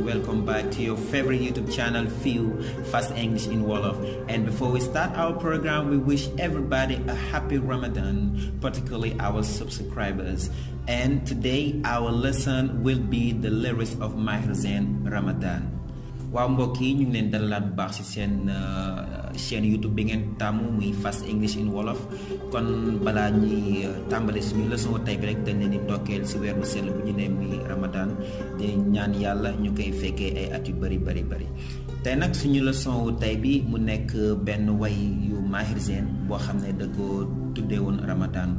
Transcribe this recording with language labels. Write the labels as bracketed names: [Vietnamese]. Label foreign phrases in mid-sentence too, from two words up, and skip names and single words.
[English] Welcome back to your favorite YouTube channel, Fast English in Wolof. And before we start our program, we wish everybody a happy Ramadan, particularly our subscribers. And today our lesson will be the lyrics of Maher Zain, Ramadan. [Wolof] waaw mbokk yi ñu ngi leen dalalaat bu baax ci seen chaîne YouTube bi ngeen tàmmu muy Fast English in Wolof. kon balaa ñuy tàmbale suñu leçon tey bi rek dañ leen di ndokkeel ci weer bu sell bu ñu ne muy Ramadan di ñaan yàlla ñu koy fekkee ay at yu bari tey nag suñu leçon tey bi mu nekk benn way yu Maher Zain boo xam ne da ko tuddee woon Ramadan.